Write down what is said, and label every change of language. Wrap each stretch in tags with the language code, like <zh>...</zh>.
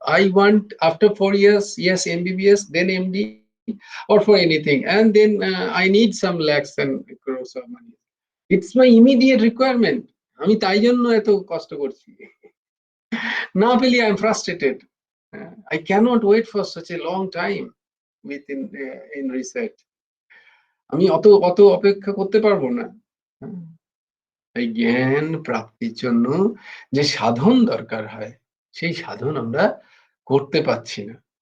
<en>I want after 4 years, yes, MBBS, then MD, or for anything, and then I need some lakhs and crores of money. It's my immediate requirement.</en> <bn>আমি তাই জন্য এত কষ্ট করছি, না পেলে</bn> <en>I am frustrated. I cannot wait for such a long time in research.</en> <bn>আমি অত অত অপেক্ষা করতে পারবো না। এই জ্ঞান প্রাপ্তির জন্য যে সাধন দরকার হয়, সেই সাধন আমরা করতে পারছি না।</bn>